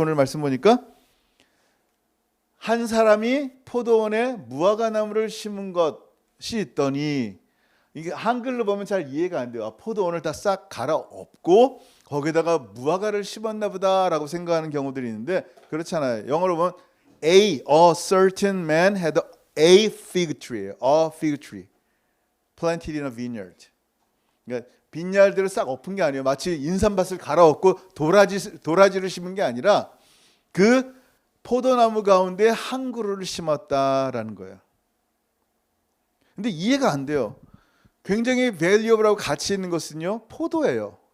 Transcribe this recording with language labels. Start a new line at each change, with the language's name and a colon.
Korean: 오늘 말씀 보니까 한 사람이 포도원에 무화과 나무를 심은 것이 있더니, 이게 한글로 보면 잘 이해가 안 돼요. 포도원을 다 싹 갈아엎고 거기다가 무화과를 심었나 보다라고 생각하는 경우들이 있는데 그렇잖아요. 영어로 보면
English: a certain man had a fig tree, a fig tree planted in a vineyard.
Korean: 그러니까 빈야들을 싹 엎은 게 아니에요. 마치 인삼밭을 갈아엎고 도라지를 심은 게 아니라 그 포도나무 가운데 한 그루를 심었다라는 거예요. 근데 이해가 안 돼요. 굉장히 밸류어블하고 가치 있는 것은요, 포도예요.